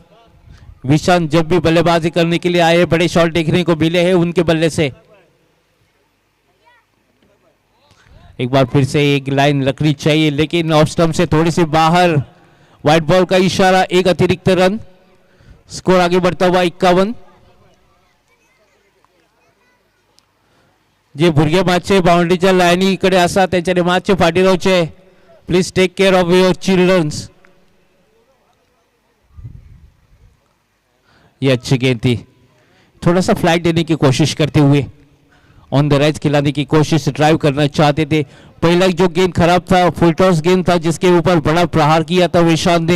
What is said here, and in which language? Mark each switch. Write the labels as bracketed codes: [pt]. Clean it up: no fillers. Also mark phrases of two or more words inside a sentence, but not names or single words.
[hi] विशाल जब भी बल्लेबाजी करने के लिए आए बड़े शॉट देखने को मिले हैं उनके बल्ले से। एक बार फिर से एक लाइन रखनी चाहिए लेकिन [en] off stump [hi] से थोड़ी सी बाहर। [en] white ball [hi] का इशारा, एक अतिरिक्त रन। स्कोर आगे बढ़ता हुआ 51। [kok] जे भुरगे मातशे बाउंड्रीच्या लाईनी कडे आसा त्यांच्यानी मातशे फाटी रावचे। [en] please take care of your childrens. [hi] ये अच्छी गेंद थी, थोड़ा सा फ्लाइट देने की कोशिश करते हुए [en] on the rise [hi] खिलाने की कोशिश, ड्राइव करना चाहते थे। पहला जो गेंद खराब था [en] full toss [hi] गेंद था जिसके ऊपर बड़ा प्रहार किया था विशाल ने।